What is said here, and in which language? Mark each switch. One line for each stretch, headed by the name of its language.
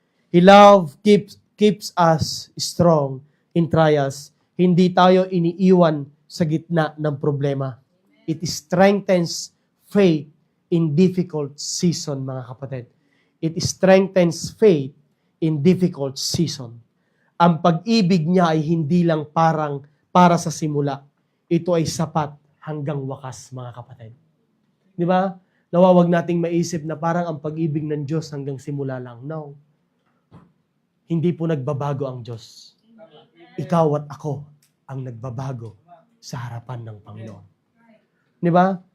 English: Love keeps us strong in trials.
Filipino: Hindi tayo iniiwan sa gitna ng problema.
English: It strengthens faith in difficult season,
Filipino: mga kapatid.
English: It strengthens faith in difficult season.
Filipino: Ang pag-ibig niya ay hindi lang para sa simula. Ito ay sapat hanggang wakas, mga kapatid. Di ba? Nawawag nating maisip na parang ang pag-ibig ng Diyos hanggang simula lang. No. Hindi po nagbabago ang Diyos. Ikaw at ako ang nagbabago sa harapan ng Panginoon. Di ba?